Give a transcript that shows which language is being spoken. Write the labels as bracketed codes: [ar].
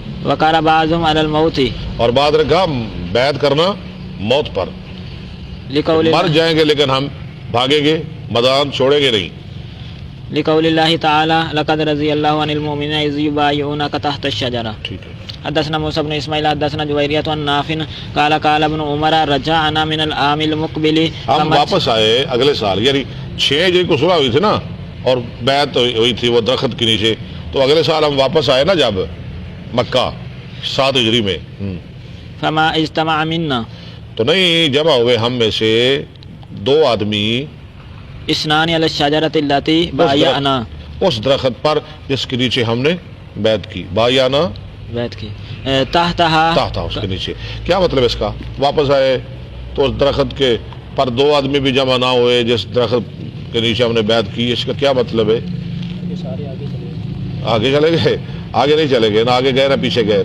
[ar] وقال بعضهم علی الموت، [ur] اور بعد رکھا بیعت کرنا موت پر، [ar] لقول [ur] مر جائیں گے لیکن ہم بھاگیں گے، میدان چھوڑیں گے نہیں. [ar] لقول اللہ تعالی لقد رضی اللہ عن المؤمنین اذ یبایعونک تحت الشجرہ. [ur] ٹھیک ہے. [ar] حدثنا موسى بن اسماعیل حدثنا جویریۃ عن نافع قال قال ابن عمر رجعنا من العام المقبل، [ur] ہم واپس آئے اگلے سال، یعنی 6 ہجری کو صلح ہوئی تھی نا، اور بیعت ہوئی تھی وہ درخت کے نیچے، تو اگلے سال ہم واپس آئے نا جب مکہ 7 ہجری میں. [ar] فما اجتمع منا، [ur] تو نہیں جمع ہوئے ہم میں سے 2 آدمی [ar] اثنان علی الشجرۃ التي بایعنا، [ur] اس درخت پر جس کے نیچے ہم نے بیعت کی. [ar] بایعنا [ur] بیعت کی، تحت اس کے نیچے. کیا مطلب اس کا؟ واپس آئے تو اس درخت کے پر 2 آدمی بھی جمع نہ ہوئے جس درخت کے نیچے ہم نے بیعت کی. اس کا کیا مطلب ہے؟ آگے چلے گئے؟ آگے نہیں چلے گئے، نہ آگے گئے نہ پیچھے گئے.